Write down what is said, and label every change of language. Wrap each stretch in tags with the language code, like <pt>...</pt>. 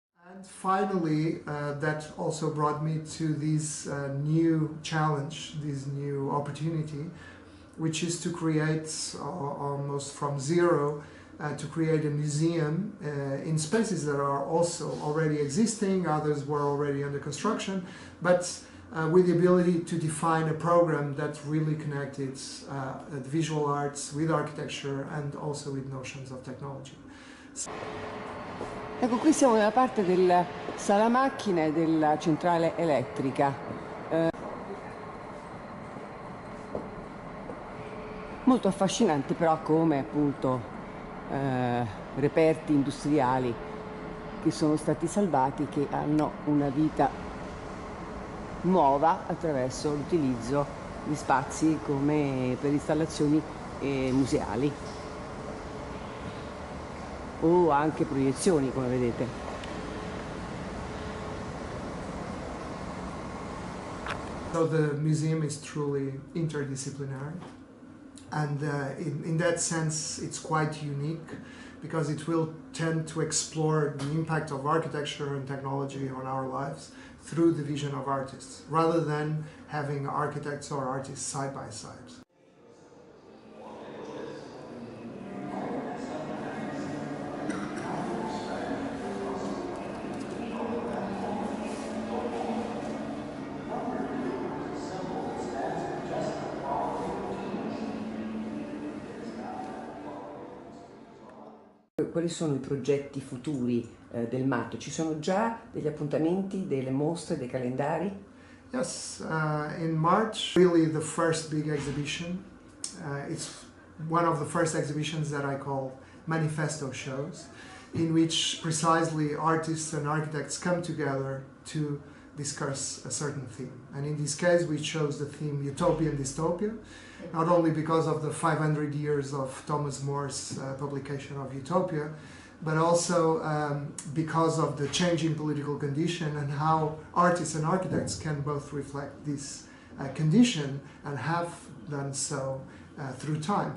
<en>And finally, that also brought me to this new challenge, this new opportunity, which is to create almost from zero, to create a museum in spaces that are also already existing, others were already under construction, but with the ability to define a program that really connected the visual arts with architecture and also with notions of technology.</en> <it>Ecco, qui siamo nella parte della sala macchine della centrale elettrica. Molto affascinante però come appunto reperti industriali che sono stati salvati, che hanno una vita nuova attraverso l'utilizzo di spazi come per installazioni museali o anche proiezioni, come vedete.</it> <en>So the museum is truly interdisciplinary, and in that sense it's quite unique because it will tend to explore the impact of architecture and technology on our lives through the vision of artists, rather than having architects or artists side by side.</en> <it>Quali sono i progetti futuri del Maat? Ci sono già degli appuntamenti, delle mostre, dei calendari?</it> <en>Yes, in March, really the first big exhibition. It's one of the first exhibitions that I call manifesto shows, in which precisely artists and architects come together to discuss a certain theme. And in this case, we chose the theme Utopia Distopia, not only because of the 500 years of Thomas More's publication of Utopia, but also because of the changing political condition and how artists and architects can both reflect this condition and have done so through time.</en>